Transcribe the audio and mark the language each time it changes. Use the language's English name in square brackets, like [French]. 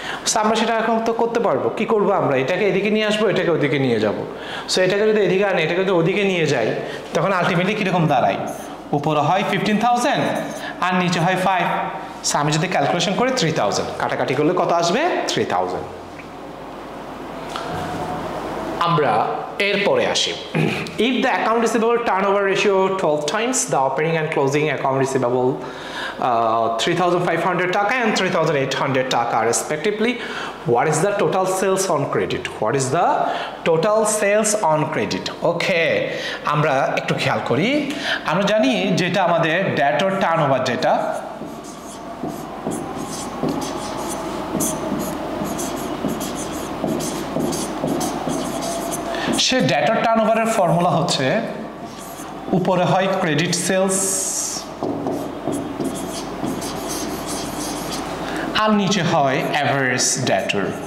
[Bangla] So আমরা সেটা এখন তো করতে পারবো, কি করবো আমরা, এটাকে এদিকে নিয়ে আসবো, এটাকে ওদিকে নিয়ে যাব। সো এটাকে যদি এদিকে আনি, এটাকে যদি ওদিকে নিয়ে যাই, তখন আলটিমেটলি কিরকম দাঁড়ায়, উপরে হয় 15,000 আর নিচে হয় 5। সো আমি যদি ক্যালকুলেশন করি 3,000, কাটাকাটি করলে কত আসবে 3,000। আমরা এরপরে আসি। [English] If the account receivable turnover ratio 12 times, the opening and closing account receivable 3,500 টাকা and 3,800 টাকা respectively, what is the total sales on credit, what is the total sales on credit? [Bangla] ওকে, আমরা একটু খেয়াল করি, আমরা জানি যেটা আমাদের ডেটর টার্নওভার, যেটা সে ডেটর টার্নওভারের ফর্মুলা হচ্ছে উপরে হয় ক্রেডিট সেলস আর নিচে হয় অ্যাভারেজ ডেটর।